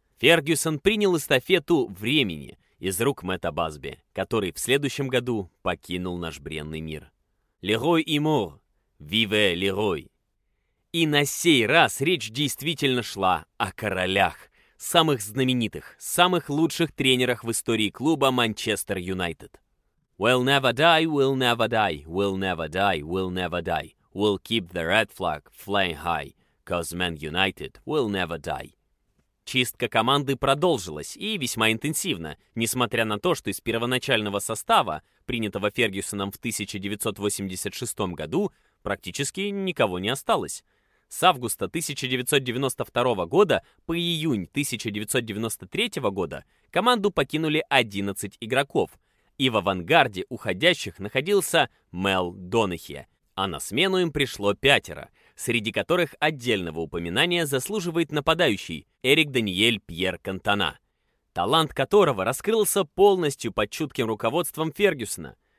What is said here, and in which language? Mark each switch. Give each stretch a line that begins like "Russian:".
Russian: Фергюсон принял эстафету «Времени» из рук Мэтта Басби, который в следующем году покинул наш бренный мир.
French: «Лерой и мор, виве Лерой!»
Russian: И на сей раз речь действительно шла о королях. Самых знаменитых, самых лучших тренерах в истории клуба Манчестер Юнайтед.
English: We'll never die, we'll never die, we'll never die, we'll never die. We'll keep the red flag flying high, 'cause Man United will never die.
Russian: Чистка команды продолжилась и весьма интенсивно, несмотря на то, что из первоначального состава, принятого Фергюсоном в 1986 году, практически никого не осталось. С августа 1992 года по июнь 1993 года команду покинули 11 игроков, и в авангарде уходящих находился Мел Донахи, а на смену им пришло 5, среди которых отдельного упоминания заслуживает нападающий Эрик Даниэль Пьер Кантона, талант которого раскрылся полностью под чутким руководством Фергюсона.